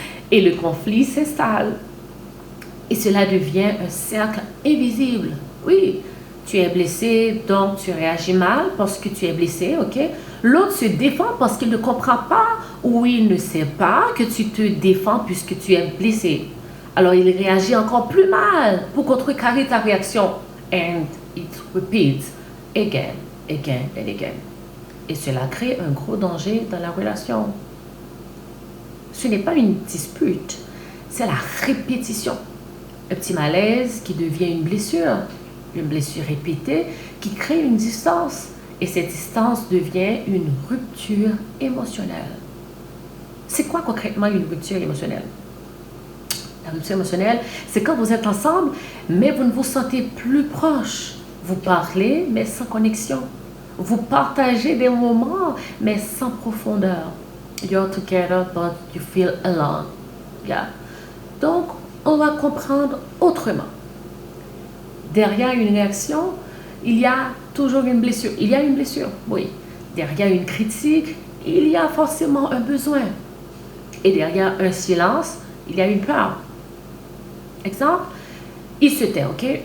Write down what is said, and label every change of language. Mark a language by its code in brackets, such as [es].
[fr] Et le conflit s'installe. Et cela devient un cercle invisible. Oui, Tu es blessé, donc tu réagis mal parce que tu es blessé, ok? L'autre se défend parce qu'il ne comprend pas ou il ne sait pas que tu te défends puisque tu es blessé. Alors il réagit encore plus mal pour contrecarrer ta réaction. [en] And it repeats again, again and again. [fr] Et cela crée un gros danger dans la relation. Ce n'est pas une dispute, c'est la répétition. Un petit malaise qui devient une blessure répétée qui crée une distance. Et cette distance devient une rupture émotionnelle. C'est quoi concrètement une rupture émotionnelle? La rupture émotionnelle, c'est quand vous êtes ensemble, mais vous ne vous sentez plus proche. Vous parlez, mais sans connexion. Vous partagez des moments, mais sans profondeur. [en] You're together, but you feel alone. [fr] Yeah. Donc, on va comprendre autrement. Derrière une réaction, il y a toujours une blessure. Il y a une blessure, oui. Derrière une critique, il y a forcément un besoin. Et derrière un silence, il y a une peur. Exemple, il se tait, ok?